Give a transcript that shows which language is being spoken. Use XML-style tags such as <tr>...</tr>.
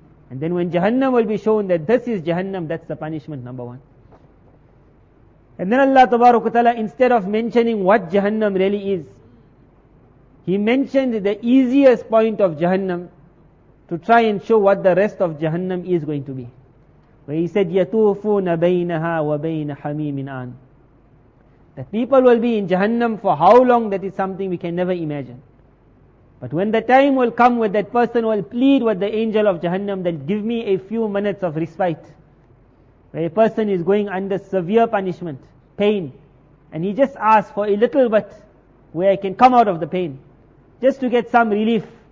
<en>And then when Jahannam will be shown that this is Jahannam, that's the punishment number one. And then Allah Ta'ala, instead of mentioning what Jahannam really is, He mentioned the easiest point of Jahannam to try and show what the rest of Jahannam is going to be.</en> <ar>Where He said, يَطُوفُونَ بَيْنَهَا وَبَيْنَ حَمِيمٍ آنٍ.</ar> <en>That people will be in Jahannam for how long, that is something we can never imagine. But when the time will come where that person will plead with the angel of Jahannam that give me a few minutes of respite, where a person is going under severe punishment, pain, and he just asks for a little bit where I can come out of the pain, just to get some relief.</en>